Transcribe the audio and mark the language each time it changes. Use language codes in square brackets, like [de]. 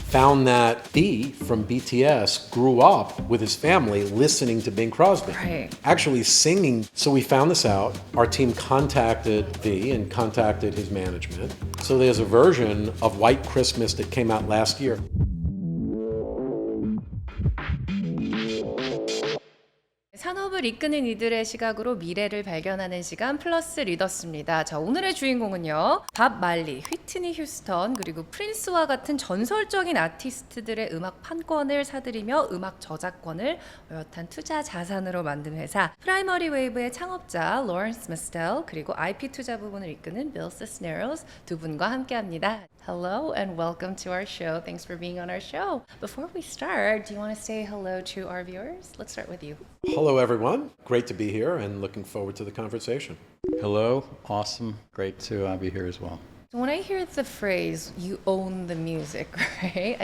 [en] Found that B from BTS grew up with his family listening to Bing Crosby. Right. Actually singing. So we found this out. Our team contacted B and contacted his management. So there's a version of White Christmas that came out last year. [ko] 산업을 이끄는 이들의 시각으로 미래를 발견하는 시간 플러스 리더스입니다. 자, 오늘의 주인공은요. 밥 말리, 휘트니 휴스턴, 그리고 프린스와 같은 전설적인 아티스트들의 음악 판권을 사들이며 음악 저작권을 어엿한 투자 자산으로 만든 회사 프라이머리웨이브의 창업자 Lawrence Mestel, 그리고 IP 투자 부분을 이끄는 Bill Cisneros 두 분과 함께합니다. [en] Hello and welcome to our show. Thanks for being on our show. Before we start, do you want to say hello to our viewers? Let's start with you. Hello, everyone. Great to be here and looking forward to the conversation. Hello, awesome, great to be here as well. So when I hear the phrase, you own the music, right?